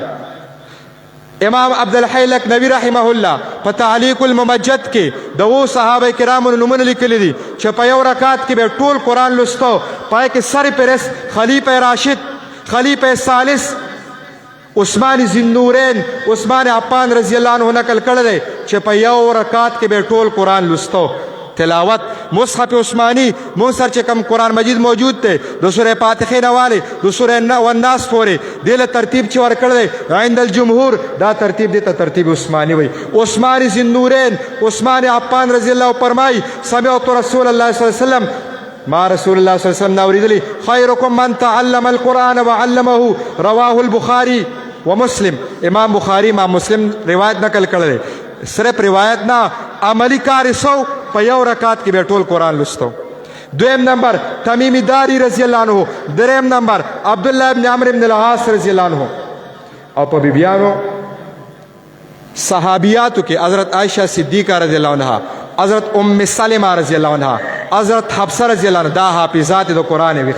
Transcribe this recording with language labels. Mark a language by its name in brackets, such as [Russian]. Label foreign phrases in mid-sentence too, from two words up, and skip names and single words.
[Pashto] امام عبدالحی لکنوی [Arabic] رحمه الله [Pashto] په تعلیق الممجد کې د اوو صحابه کرامو نومونه لیکلي دي چې په یو رکعت کې به ټول قرآن لوستو، پای کې سر پرس خلیفه راشد، خلیفه ثالث عثمان ذوالنورین عثمان عفان [Arabic] رضی الله عنه [Pashto] نقل کړی دی چې په یو رکعت کې به ټول قرآن لوستو. تلاوت مصحف عثمانی مونږ سره چې کوم قرآن مجید موجود دی د سورې فاتحې نه والې د سورې والناس پورې دې له ترتیب چې ورکړی دی [Arabic] عند الجمهور [Pashto] دا ترتیب دی ته ترتیب عثمانی وایي. عثمان ذی النورین عثمان عفان [Arabic] رضی الله [Pashto] فرمایي [Arabic] سمعت رسول الله صلی الله علیه وسلم [Pashto] ما رسول الله [Arabic] صلی الله علیه وسلم [Pashto] اوریدلی [Arabic] خیرکم من تعلم القرآن وعلمه رواه البخاری ومسلم. [Pashto] امام بخاری امام مسلم روایت نقل کړی صرف روایت نه عملی کار سو په یو رکعت کې به ټول قرآن لوستو. دویم نمبر تمیم داری [Arabic] رضی الله عنه. [Pashto] دریم نمبر عبدالله ابن عمرو ابن العاص [Arabic] رضی الله عنه. [Pashto] او په بیبیانو صحابیاتو کې حضرت عائشہ صدیقہ [Arabic] رضی الله عنها [Pashto] حضرت ام سلمہ [Arabic] رضی الله عنها [Pashto] حضرت حفصه [Arabic] رضی الله عنها [Pashto] دا حافظات د قرآن وي.